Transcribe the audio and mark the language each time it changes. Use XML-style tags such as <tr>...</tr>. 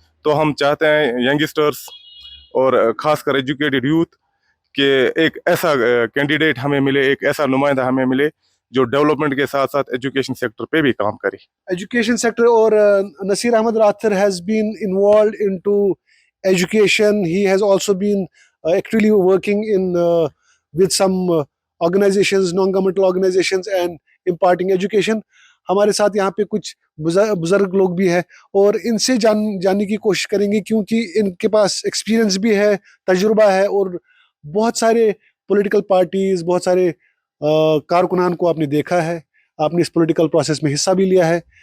<ur>تو ہم چاہتے ہیں ینگسٹرس اور خاص کر ایجوکیٹڈ یوتھ کہ ایک ایسا کینڈیڈیٹ ہمیں ملے، ایک ایسا نمائندہ ہمیں ملے جو ڈیولپمنٹ کے ساتھ ساتھ ایجوکیشن سیکٹر پہ بھی کام کرے. ایجوکیشن سیکٹر، اور</ur> <en>Nasir Ahmed Rather has been involved into education. He has also been actively working in with some organizations, non-governmental organizations and imparting education.</en> <ur>ہمارے ساتھ یہاں پہ کچھ بزرگ لوگ بھی ہیں اور ان سے جاننے کی کوشش کریں گے، کیونکہ ان کے پاس ایکسپیرئنس بھی ہے، تجربہ ہے، اور بہت سارے پولیٹیکل پارٹیز، بہت سارے کارکنان کو آپ نے دیکھا ہے، آپ نے اس پولیٹیکل پروسیس میں حصہ بھی لیا ہے.</ur>